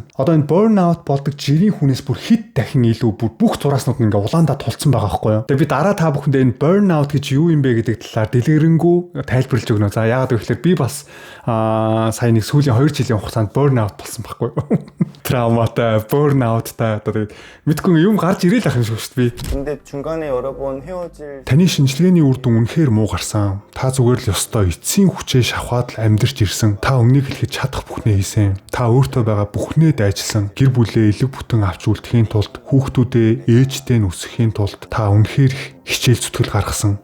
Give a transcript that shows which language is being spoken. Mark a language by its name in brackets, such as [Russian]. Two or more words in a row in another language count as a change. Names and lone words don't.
[Mongolian] Одоо энэ burnout болдог жирийн хүнээс бүр хэд дахин илүү бүр бүх зурааснууд нь ингээ улаандаа тулцсан байгаа байхгүй юу. Тэгээ би дараа та бүхэндээ энэ burnout гэж юу юм бэ гэдэг талаар дэлгэрэнгүй тайлбарлаж өгнө. За яагаад гэвэл би бас сая нэг сүүлийн 2 жилийн хугацаанд burnout болсон байхгүй юу. Травматай, burnoutтай одоо тэгээд мэдгүй юм гарч ирээл ах юм шиг шүү дээ. [Korean] 근데 중간에 여러 번 헤어질 [Mongolian] Таны шинжилгээний үр дүн үнэхээр муу гарсан. Та зүгээр л ёстой эцсийн хүчээ шавхаад л амьдарч ирсэн. Та өмнөнийг хэлэхэд чадах бүхнээ хийсэн. Та өөртөө байгаа бүхнээ дайжилсан. Гэр бүлээ элэг бүтэн авч үлдэхийн тулд, хүүхдүүдээ ээжтэй нь өсгөхийн тулд та үнэхээр хичээл зүтгэл гаргасан.